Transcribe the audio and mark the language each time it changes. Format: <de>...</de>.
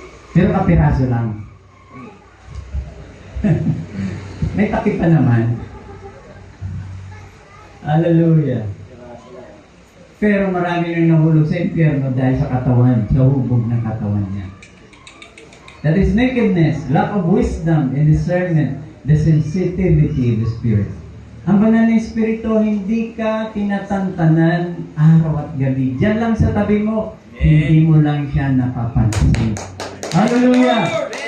<tl>Pero kapiraso lang. May takip pa naman. Hallelujah. Pero marami nang nahulog sa impyerno dahil sa katawan, sa hubog ng katawan niya.</tl> <en>That is nakedness, lack of wisdom and discernment, the sensitivity of the Spirit.</en> <tl>Ang banal ng Espiritu, hindi ka tinatantanan araw at gabi. Diyan lang sa tabi mo, hindi mo lang siya napapansin. Hallelujah!</tl>